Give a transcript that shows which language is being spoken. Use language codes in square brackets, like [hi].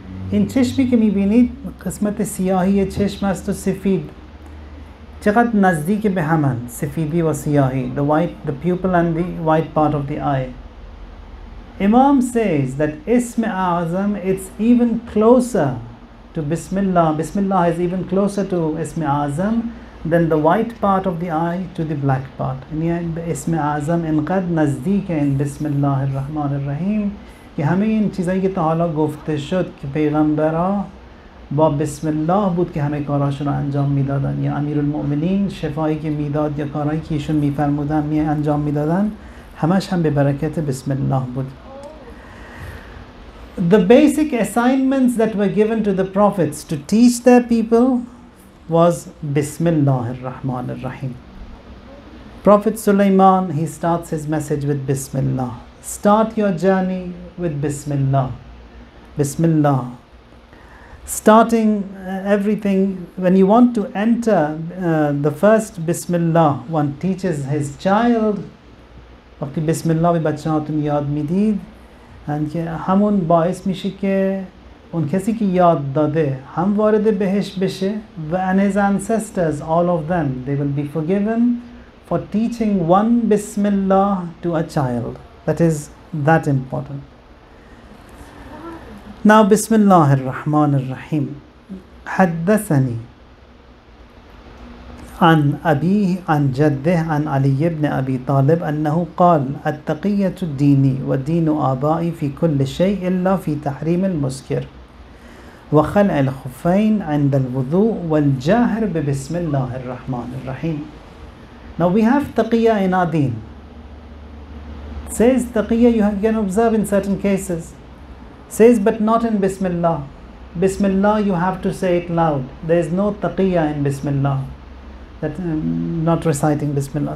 [fa] این چشمی که میبینید قسمت سیاهی چشم است و سفید، چقدر نزدیک به همن، سفیدی و سیاهی, [en] the pupil and the white part of the eye. Imam says that Ism A'azam, it's even closer to Bismillah. Bismillah is even closer to Ism A'azam than the white part of the eye to the black part. [fa] And Ism A'azam inqad nazdeek hai in Bismillah ar-Rahman ar-Rahim. که همه این چیزایی که تا حالا گفته شد که پیغمبرها با بسم الله بود که همه کاراشون رو انجام میدادن. یا امیرالمؤمنین شفایی که میداد یا کارهایی که ایشون میفرمودن انجام میدادن همش هم به برکت بسم الله بود. [en] The basic assignments that were given to the prophets to teach their people was Bismillah ar-Rahman ar-Rahim. Prophet Sulaiman, he starts his message with Bismillah. Start your journey with Bismillah. Bismillah. Starting everything, when you want to enter the first Bismillah, one teaches his child. [fa] وقتی Bismillah به بچه‌هاتون یاد میدید که همون باعث میشه که اون کسی که یاد داده هم وارد بهش بشه و [en] and his ancestors, all of them, they will be forgiven for teaching one Bismillah to a child. That is that important. Now Bismillah ar-Rahman ar-Rahim. [ar] حدثني عن أبيه عن جده عن علي بن أبي طالب أنه قال التقية ديني ودين آبائي في كل شيء إلا في تحريم المسكر وخلع الخفين عند الوضوء والجاهر ببسم الله الرحمن الرحيم. [en] Now we have taqiyya in our deen. Says taqiyya you can observe in certain cases. Says but not in Bismillah. Bismillah you have to say it loud. There is no taqiyya in Bismillah. That not reciting Bismillah.